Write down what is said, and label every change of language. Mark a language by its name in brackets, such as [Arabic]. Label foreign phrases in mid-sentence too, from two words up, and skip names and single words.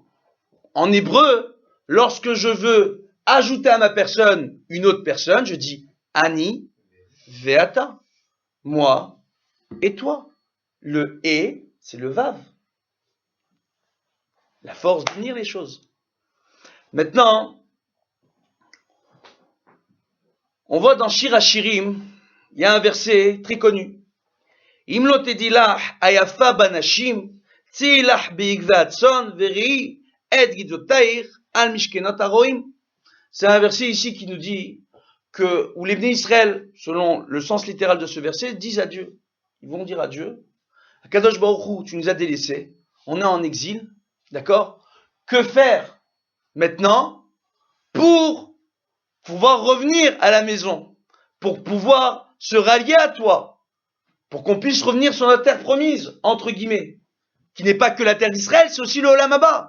[French] En hébreu, lorsque je veux ajouter à ma personne une autre personne, je dis [Hebrew] אני ואתה, [French] moi et toi. Le et, c'est le Vav. La force d'unir les choses. Maintenant, on voit dans Shir HaShirim, il y a un verset très connu. [Hebrew] אם לא תדעי לך היפה בנשים, צאי לך בעקבי הצאן ורעי את גדיותיך על משכנות הרועים. [French] C'est un verset ici qui nous dit que, où les Bnei Israël, selon le sens littéral de ce verset, disent à Dieu. Ils vont dire à Dieu, [Hebrew] קדוש ברוך הוא, [French] tu nous as délaissés, on est en exil, d'accord? Que faire maintenant pour pouvoir revenir à la maison, pour pouvoir se rallier à toi, pour qu'on puisse revenir sur notre terre promise, entre guillemets, qui n'est pas que la terre d'Israël, c'est aussi le [Hebrew] עולם הבא.